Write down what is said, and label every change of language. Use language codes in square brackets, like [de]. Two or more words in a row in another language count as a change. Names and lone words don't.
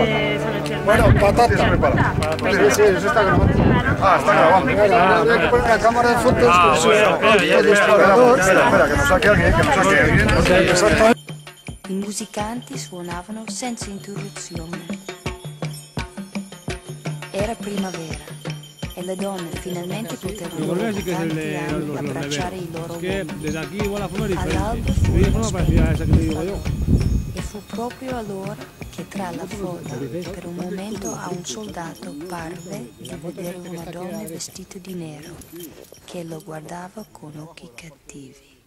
[es] Bueno, patata. ¿Tienes preparado? Sí, sí, eso está grabando. Ah, está grabando. Hay que poner una cámara de fotos con su Espera, que nos saque alguien, que nos saque alguien. Exactamente. [it] I musicanti suonavano senza interruzione. Era primavera e le donne finalmente poterono dopo tanti anni abbracciare i loro uomini. All'alba e fu proprio allora che tra la folla per un momento a un soldato parve di vedere una donna vestita di nero che lo guardava con occhi cattivi.